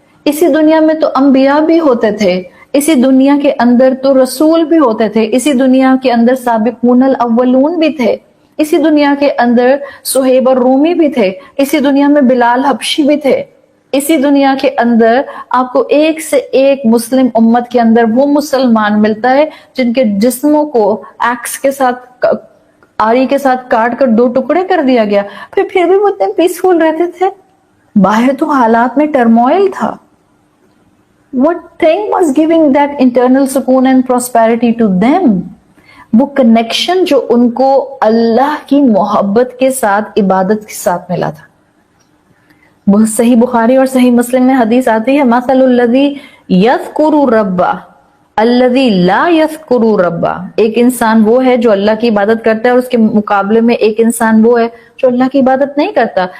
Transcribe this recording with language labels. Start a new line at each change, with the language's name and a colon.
Urdu: اسی دنیا میں تو انبیاء بھی ہوتے تھے، اسی دنیا کے اندر تو رسول بھی ہوتے تھے، اسی دنیا کے اندر سابقون الاولون بھی تھے، اسی دنیا کے اندر صہیب الرومی بھی تھے، اسی دنیا میں بلال حبشی بھی تھے، اسی دنیا کے اندر آپ کو ایک سے ایک مسلم امت کے اندر وہ مسلمان ملتا ہے جن کے جسموں کو ایکس کے ساتھ، آری کے ساتھ کاٹ کر 2 ٹکڑے کر دیا گیا، پھر بھی وہ اتنے پیسفل رہتے تھے. باہر تو حالات میں ٹرموائل تھا.
English: What thing was giving that internal sukoon and prosperity to them?
Urdu: وہ کنیکشن جو ان کو اللہ کی محبت کے ساتھ، عبادت کے ساتھ ملا تھا. صحیح بخاری اور صحیح مسلم میں حدیث آتی ہے،
Arabic: مثل الذی یذکر ربہ
Urdu: الذی لا یذکر ربہ. ایک انسان وہ ہے جو اللہ کی عبادت کرتا ہے اور اس کے مقابلے میں ایک انسان وہ ہے جو اللہ کی عبادت نہیں کرتا.